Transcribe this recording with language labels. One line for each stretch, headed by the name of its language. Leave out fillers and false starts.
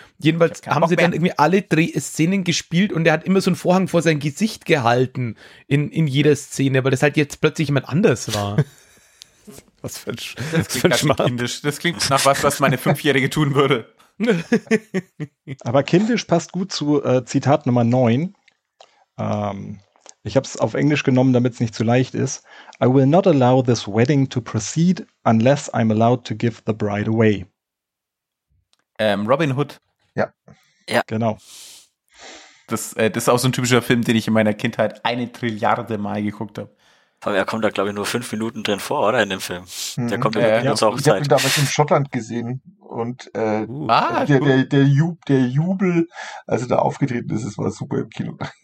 German: Jedenfalls haben sie dann irgendwie alle Drehszenen gespielt und der hat immer so einen Vorhang vor sein Gesicht gehalten in jeder Szene, weil das halt jetzt plötzlich jemand anders war. Was für ein Schmarrn. Das klingt nach was meine Fünfjährige tun würde. Aber kindisch passt gut zu Zitat Nummer 9. Ich habe es auf Englisch genommen, damit es nicht zu leicht ist.
English: I will not allow this wedding to proceed unless I'm allowed to give the bride away. Robin Hood.
German: Ja. Ja. Genau. Das ist auch so ein typischer Film, den ich in meiner Kindheit eine Trilliarde Mal geguckt habe. Er kommt da, glaube ich, nur 5 Minuten drin vor, oder, in dem Film? Der kommt ja auch Zeit. Ich habe ihn damals in Schottland gesehen und der Jubel, als er da aufgetreten ist, es war super im Kino.